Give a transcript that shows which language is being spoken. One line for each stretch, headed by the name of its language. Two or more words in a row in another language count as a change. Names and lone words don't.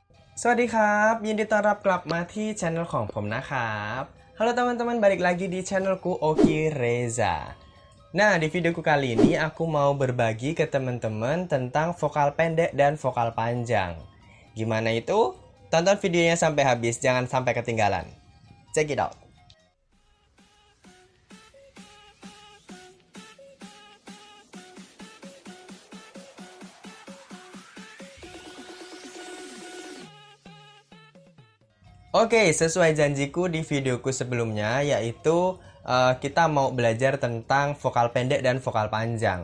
Thai: สวัสดีครับยินดีต้อนรับกลับมาที่ช anel ของผมนะครับ.
Indonesian: Halo teman-teman, balik lagi di channelku Oki Reza. Nah, di videoku kali ini aku mau berbagi ke teman-teman tentang vokal pendek dan vokal panjang. Gimana itu? Tonton videonya sampai habis, jangan sampai ketinggalan.
English: Check it out.
Indonesian: Oke, sesuai janjiku di videoku sebelumnya, yaitu kita mau belajar tentang vokal pendek dan vokal panjang.